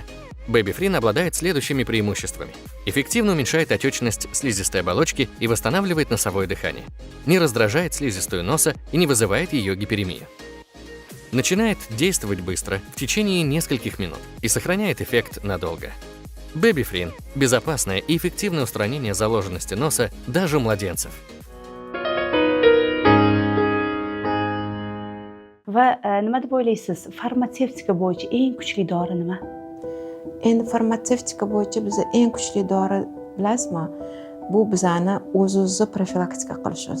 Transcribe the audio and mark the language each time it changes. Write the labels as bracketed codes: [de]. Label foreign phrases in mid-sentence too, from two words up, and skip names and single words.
[ru] Бэбифрин обладает следующими преимуществами. Эффективно уменьшает отечность слизистой оболочки и восстанавливает носовое дыхание. Не раздражает слизистую носа и не вызывает ее гиперемию. Начинает действовать быстро, в течение нескольких минут, и сохраняет эффект надолго. Бэбифрин – безопасное и эффективное устранение заложенности носа даже у младенцев. [uz] Va nima deb o'ylaysiz? Farmatsevtika bo'yicha eng kuchli dori nima? Endi farmatsevtika bo'yicha biza eng kuchli dori bilasizmi? Bu bizani o'z-o'zi profilaktika qilishimiz.